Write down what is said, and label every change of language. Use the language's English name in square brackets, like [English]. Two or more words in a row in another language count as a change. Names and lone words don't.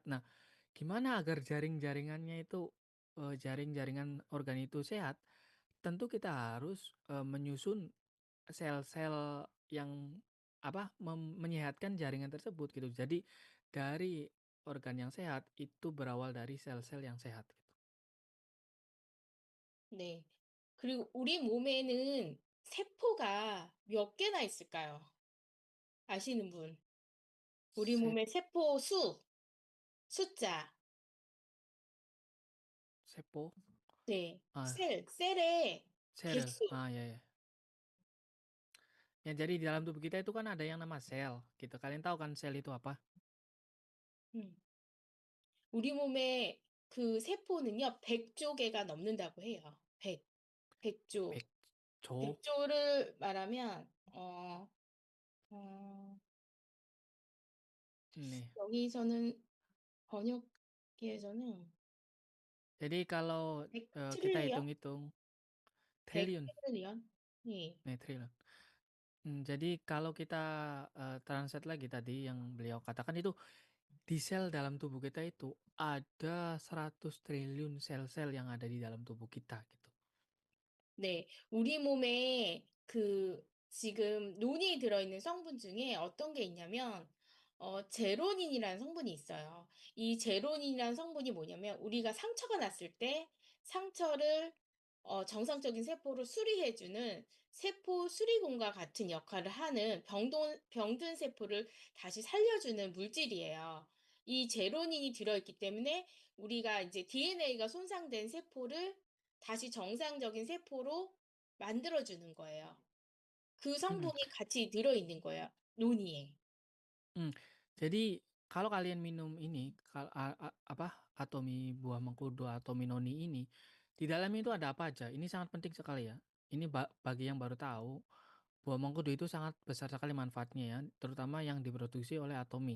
[Indonesian] Nah, gimana agar jaring-jaringannya itu, jaring-jaringan organ itu sehat? Tentu kita harus, menyusun sel-sel yang apa, menyehatkan jaringan tersebut gitu. Jadi dari organ yang sehat itu berawal dari sel-sel yang sehat gitu. [Korean] 네. 그리고 우리 몸에는 세포가 몇 개나 있을까요? 아시는 분? 우리 [Indonesian] Sep [Korean] 몸의 세포 수, 숫자. sepo, 네. ah, 셀의 [Indonesian] sel, [Korean] 개수. [Indonesian] ya ya. Ya jadi di dalam tubuh kita itu kan ada yang nama sel gitu. Kalian tahu kan sel itu apa? 음. [Korean] 우리 몸의 그 세포는요, 100조 개가 넘는다고 해요. 100조. 백조? 100조를 말하면 어 [Indonesian] Nih. [Korean] 여기서는 번역기에서는 [Indonesian] Jadi kalau, 100 kita [Korean] 트릴리언? [Indonesian] hitung-hitung 100 triliun, [Korean] 트릴리언? 예. [Indonesian] nih triliun. Jadi kalau kita, translate lagi tadi yang beliau katakan itu, di sel dalam tubuh kita itu ada 100 triliun sel-sel yang ada di dalam tubuh kita gitu. [Korean] 네. 우리 몸에 지금 논이 들어있는 성분 중에 어떤 게 있냐면 제로닌이라는 성분이 있어요. 이 제로닌이라는 성분이 뭐냐면 우리가 상처가 났을 때 상처를 정상적인 세포로 수리해 주는 세포 수리공과 같은 역할을 하는 병든 세포를 다시 살려주는 물질이에요. 이 제로닌이 들어있기 때문에 우리가 이제 DNA가 손상된 세포를 다시 정상적인 세포로 만들어주는 거예요. 그 Mhm. 성분이 같이 들어있는 거예요, 논이에. [Indonesian] Mmm, jadi kalau kalian minum ini, apa, Atomi buah mengkudu atau Minoni ini, di dalamnya itu ada apa aja? Ini sangat penting sekali ya. Ini bagi yang baru tahu, buah mengkudu itu sangat besar sekali manfaatnya ya, terutama yang diproduksi oleh Atomi.